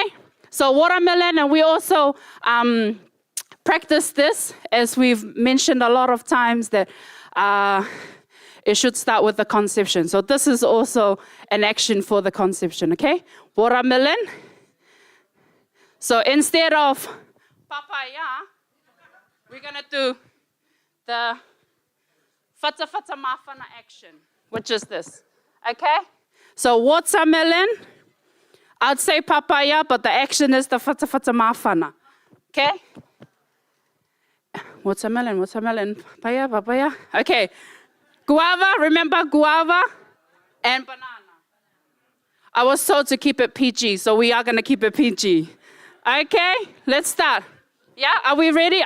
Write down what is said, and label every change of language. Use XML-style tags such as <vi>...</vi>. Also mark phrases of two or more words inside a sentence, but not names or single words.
<en>So watermelon, and we also practice this, as we've mentioned a lot of times, that it should start with the conception. So this is also an action for the conception, okay? Watermelon. So instead of papaya, we're gonna do the</en> <sm>fata fata mawhana</sm> <en>action, which is this, okay? So watermelon, I'd say papaya, but the action is the</en> <sm>fata fata mawhana,</sm> <en>okay? Watermelon, watermelon, papaya, papaya. Okay, guava, remember guava and banana. I was told to keep it PG, so we are gonna keep it PG. Okay, let's start. Yeah, are we ready?</en>